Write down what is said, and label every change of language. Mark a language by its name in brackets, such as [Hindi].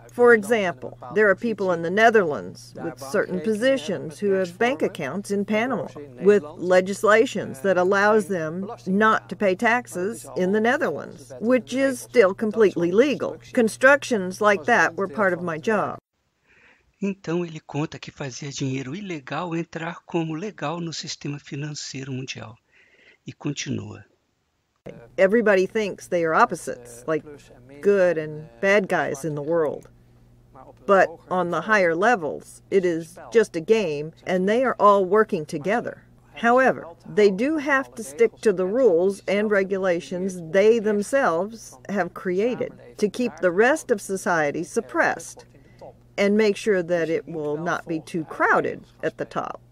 [English] For example, there are people in the Netherlands with certain positions who have bank accounts in Panama, with legislations that allows them not to pay taxes in the Netherlands, which is still completely legal. Constructions like that were part of my job. [Portuguese] Então ele conta que fazia dinheiro ilegal entrar como legal no sistema financeiro mundial. E continua. [English] Everybody thinks they are opposites, like good and bad guys in the world. But on the higher levels, it is just a game, and they are all working together. However, they do have to stick to the rules and regulations they themselves have created to keep the rest of society suppressed and make sure that it will not be too crowded at the top.